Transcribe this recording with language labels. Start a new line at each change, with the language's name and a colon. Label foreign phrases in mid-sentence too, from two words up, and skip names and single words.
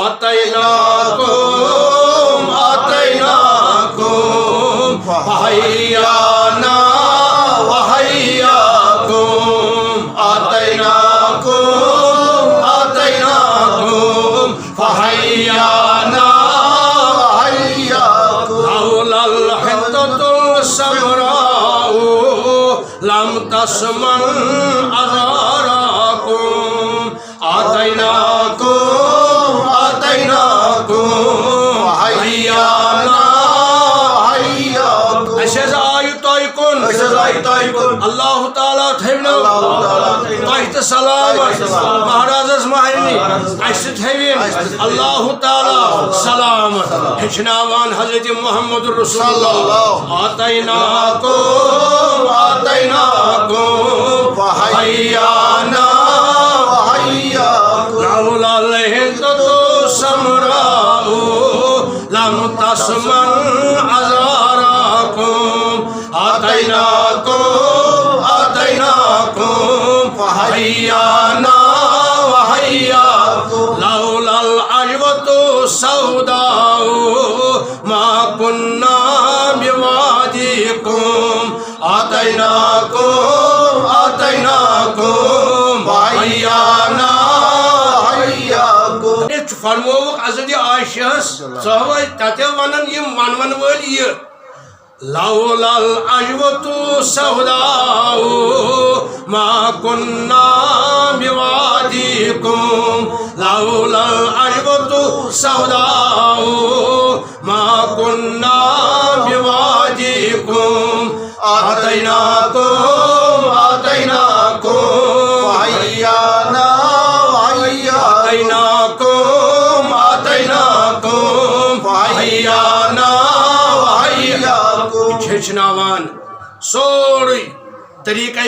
Arabic: آتیناکم فحیانا وحیاکم آتیناکم فحیانا لولا الحنطة السمراء لم تسمن أزاركم آتیناکم فحیانا
Kashmiri: أسیز آیو تۄہہِ کُن اللہ تعالیٰ تھٲونو تۄہہِ تہٕ سلامت مہرازس مہرنہِ اَسہِ تھٲوِن اللہ تعالیٰ سلامت ہیٚچھناوان حضرت محمد رسول اللہ
Arabic: آتیناکم فحیانا لولا الحنطة السمراء لم تسمن أزاركم آتیناکم فحیانا وحیاکم لولا العجوة السوداء ما كنا بواديكم آتیناکم فحیانا
Kashmiri: فرموک حضرت عائشہ صحابہ تتے ونن یم ون وٲلۍ یہِ
Arabic: لولا العجوة السوداء ما كنا بواديكم لولا العجوة السوداء ما كنا بواديكم آتیناکم فحیانا آتیناکم فحیانا
Kashmiri: ہیٚچھناوان سورُے طریقہ